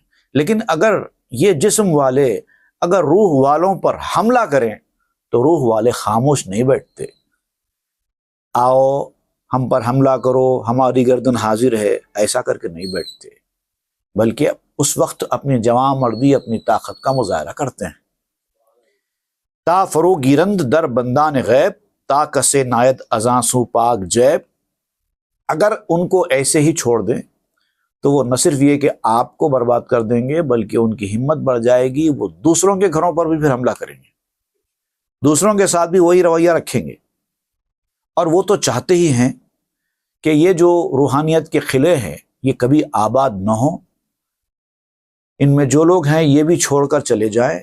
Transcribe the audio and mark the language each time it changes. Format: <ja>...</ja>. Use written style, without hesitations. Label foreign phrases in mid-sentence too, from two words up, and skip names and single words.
<ur>لیکن اگر یہ جسم والے اگر روح والوں پر حملہ کریں تو روح والے خاموش نہیں بیٹھتے۔ آؤ ہم پر حملہ کرو، ہماری گردن حاضر ہے، ایسا کر کے نہیں بیٹھتے، بلکہ اس وقت اپنی جواں مردی، اپنی طاقت کا مظاہرہ کرتے ہیں۔</ur> <fa>تا فرو گیرند در بندان غیب، تا کسے نایت ازاں سو پاک جیب۔</fa> <ur>اگر ان کو ایسے ہی چھوڑ دیں تو وہ نہ صرف یہ کہ آپ کو برباد کر دیں گے بلکہ ان کی ہمت بڑھ جائے گی، وہ دوسروں کے گھروں پر بھی پھر حملہ کریں گے، دوسروں کے ساتھ بھی وہی رویہ رکھیں گے۔ اور وہ تو چاہتے ہی ہیں کہ یہ جو روحانیت کے قلعے ہیں یہ کبھی آباد نہ ہوں، ان میں جو لوگ ہیں یہ بھی چھوڑ کر چلے جائیں۔</ur>